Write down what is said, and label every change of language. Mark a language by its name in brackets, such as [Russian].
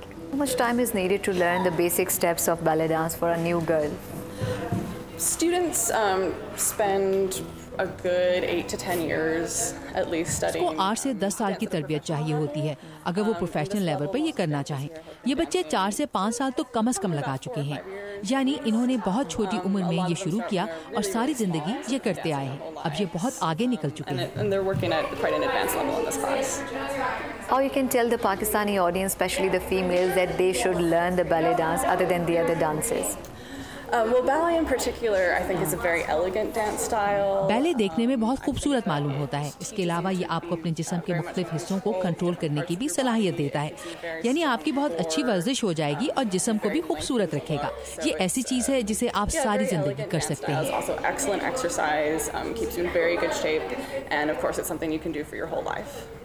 [English] How much time is needed to learn the basic steps of ballet dance for a new girl? Students spend a good 8 to 10 years at least studying. [Hindi] उसको 8 से 10 साल की तरबियत चाहिए होती है अगर वो प्रोफेशनल लेवल पर ये करना चाहें। ये बच्चे 4 से 5 साल तो कम से कम लगा चुके हैं, यानी इन्होंने बहुत छोटी उम्र में ये शुरू किया और सारी जिंदगी ये करते आए हैं। अब ये बहुत आगे निकल चुके हैं। [English] And they're working at quite an advanced level in this class. How you can tell the Pakistani audience, especially the females, that they should learn the ballet dance other than the other dances? Well, ballet in particular, I think, is a very elegant dance style. [Hindi] Ballet देखने में बहुत खूबसूरत मालूम होता है। इसके अलावा ये आपको अपने जिस्म के मुख्तलिफ हिस्सों को कंट्रोल करने की भी सलाहियत देता है, यानी आपकी बहुत अच्छी वर्जिश हो जाएगी और जिस्म को भी खूबसूरत रखेगा। ये ऐसी चीज़ है जिसे आप सारी जिंदगी कर सकते हैं। [English] Also excellent exercise, keeps you in very good shape, and of course, it's something you can do for your whole life.